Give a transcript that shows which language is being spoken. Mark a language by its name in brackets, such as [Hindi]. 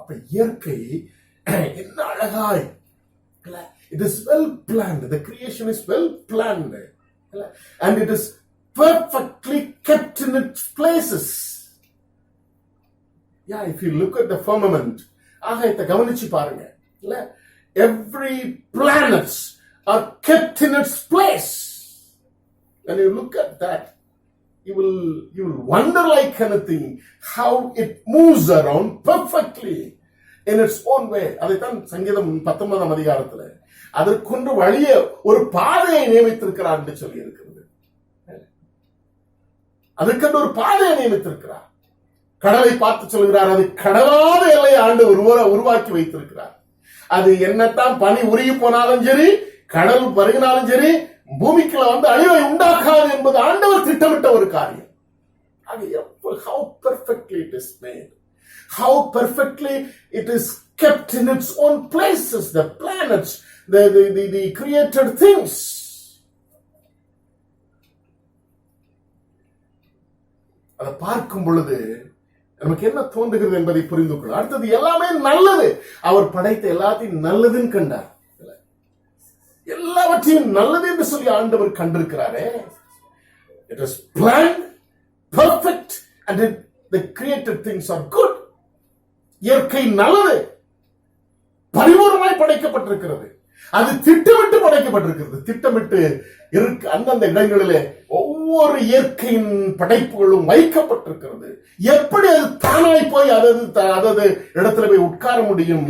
[Tamil] அப்ப இயற்கை என்ன அழகாய், [English] it is well planned. The creation is well planned and it is perfectly kept in its places. Yeah, if you look at the firmament, [Tamil] ஆகாயத்தை கவனிச்சு பாருங்க, [English] every planets are kept in its place. When you look at that, you will wonder like anything how it moves around perfectly in its own way. [Tamil] அதைத்தான் சங்கீதம் 19ஆம் அதிகாரத்துல அதற்கொன்று வழிய ஒரு பாதையை நியமித்திருக்கிறார் என்று சொல்லி இருக்கிறது. அதற்கென்று ஒரு பாதையை நியமித்திருக்கிறார். கடலை பார்த்து சொல்கிறார், அது கடலாத எல்லையை ஆண்டவர் உருவாக்கி வைத்திருக்கிறார். அது என்னத்தான் பனி உருகி போனாலும் சரி, கடல் பருகினாலும் சரி, பூமிக்குள்ள வந்து அழிவை உண்டாக்காது என்பது ஆண்டவர் திட்டமிட்ட ஒரு காரியம். [English] How perfectly it is made, how perfectly it is kept in its own places, the planets, the created things. [Tamil] அதை பார்க்கும் பொழுது நமக்கு என்ன தோன்றுகிறது என்பதை புரிந்து கொள்ள. அடுத்தது எல்லாமே நல்லது. அவர் படைத்த எல்லாத்தையும் நல்லதுன்னு கண்டார். எல்லாவற்றையும் நல்லது என்று சொல்லி ஆண்டவர் கண்டிருக்கிறாரே. [English] It is planned, perfect and the created things are good. [Tamil] இயற்கை நல்லது, பரிபூர்ணமாய் படைக்கப்பட்டிருக்கிறது. அது திட்டமிட்டு படைக்கப்பட்டிருக்கிறது. திட்டமிட்டு அந்தந்த இடங்களிலே ஒவ்வொரு இயற்கையின் படைப்புகளும் வைக்கப்பட்டிருக்கிறது. எப்படி அது தானாய் போய் அதது இடத்துல போய் உட்கார முடியும்?